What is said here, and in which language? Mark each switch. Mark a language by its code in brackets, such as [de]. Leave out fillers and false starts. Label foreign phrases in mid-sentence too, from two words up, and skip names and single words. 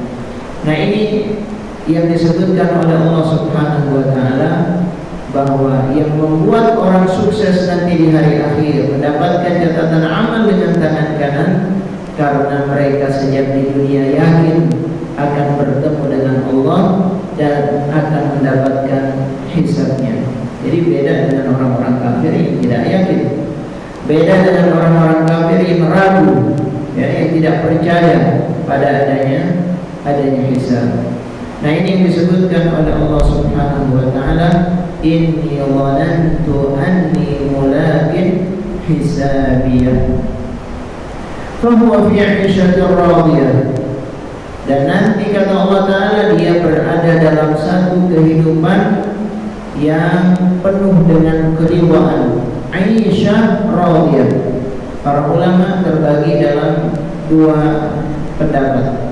[id] Nah, ini yang disebutkan oleh Allah [ar] سبحانه وتعالى [id] bahwa yang membuat orang sukses nanti di hari akhir mendapatkan catatan amal dengan tangan kanan karena mereka sejak di dunia yakin akan bertemu dengan Allah dan akan mendapatkan hisabnya. Jadi beda dengan orang-orang kafir yang tidak yakin. Beda dengan orang-orang kafir yang ragu, ya, yang tidak percaya pada adanya hisab. Nah, ini yang disebutkan oleh Allah [ar] سبحانه وتعالى, إني ظننت أني ملاق حسابيه فهو في عيشة راضية. [id] Dan nanti kata Allah taala dia berada dalam satu kehidupan yang penuh dengan keridhaan. [ar] عيشة راضية. [id] Para ulama terbagi dalam dua pendapat.